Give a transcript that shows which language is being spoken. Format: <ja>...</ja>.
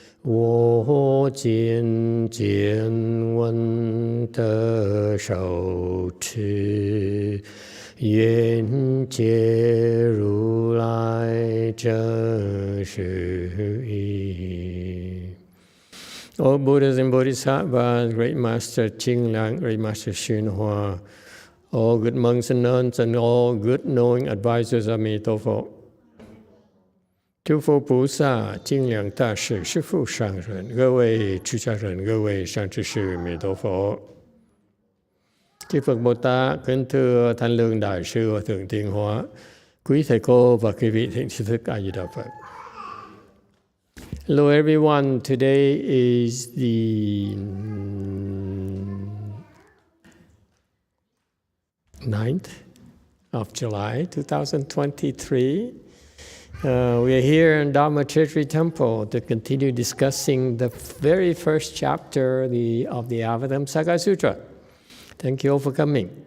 <zh>我今见闻得受持，愿解如来真实义。</zh> <en>All Buddhas and Bodhisattvas, Great Master Ching Lang, Great Master YongHua, all good monks and nuns, and all good knowing advisors of Emitofuo.</en> <zh>诸佛菩萨、精良大士、师父上人、各位出家人、各位上知识、弥陀佛。</zh> <vi>Chư Phật Bồ Tát, kính thưa Thanh Lương Đại sư Hòa Thượng Tiên Hóa, quý thầy cô và quý vị thiện tri thức A Di Đà Phật.</vi> <en>Hello everyone, today is the 9th of July 2023. We are here in Dharma Treasury Temple to continue discussing the very first chapter of the Avatamsaka Sutra. Thank you all for coming.</en>